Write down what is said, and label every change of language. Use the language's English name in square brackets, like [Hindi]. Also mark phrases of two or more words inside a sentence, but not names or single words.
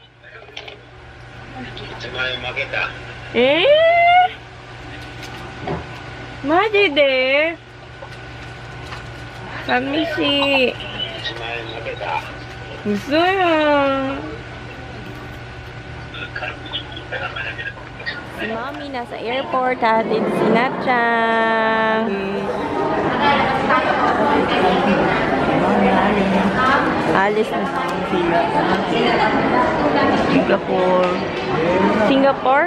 [Japanese] ？1 万円負けた。マジで寂しい。 1万円負けた。嘘やん。 [Filipino] Si Mommy nasa airport, hatid si Natchang. Alis na sila. Singapore?